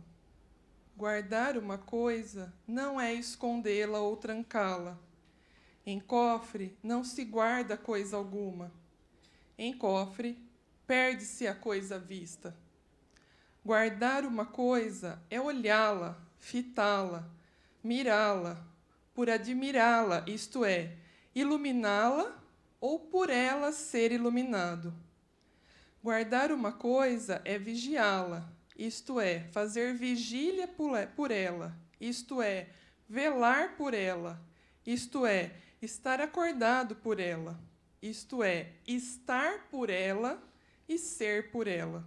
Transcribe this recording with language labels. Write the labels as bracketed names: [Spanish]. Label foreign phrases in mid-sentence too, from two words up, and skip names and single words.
[Portuguese] Guardar uma coisa não é escondê-la ou trancá-la. Em cofre não se guarda coisa alguma. Em cofre perde-se a coisa vista. Guardar uma coisa é olhá-la, fitá-la, mirá-la, por admirá-la, isto é, iluminá-la ou por ela ser iluminado. Guardar uma coisa é vigiá-la, isto é, fazer vigília por ela, isto é, velar por ela, isto é, estar acordado por ela, isto é, estar por ela e ser por ela.